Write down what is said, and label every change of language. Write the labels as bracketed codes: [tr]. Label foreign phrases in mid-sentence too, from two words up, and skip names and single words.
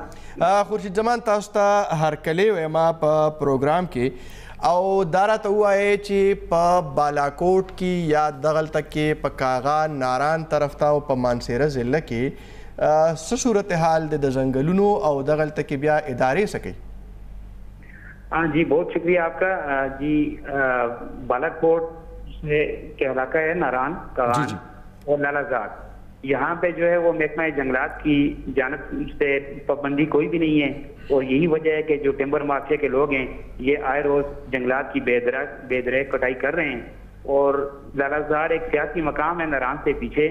[ps] خورشید زمان تاسو ته هرکلی وایم په پروګرام کې او دا راته ووایئ چې په بالاکوټ کې یا دغلته کې په کاغا ناران طرف ته او په مانسیره ضلع کې څه صورتحال دی د ځنګلونو او دغلته کې بیا ادارې څه کوي [ur] جی بہت شکریہ آپ کا جی بالاکوٹ کے علاقہ ہے ناران کاغان اور لالازاد یہاں پہ جو ہے وہ محکمہ جنگلات کی جانب سے پابندی کوئی بھی نہیں ہے اور یہی وجہ ہے کہ جو ٹمبر مافیا کے لوگ ہیں یہ آئے روز جنگلات کی بے درگ کٹائی کر رہے ہیں اور لالازار ایک سیاسی مقام ہے ناران سے پیچھے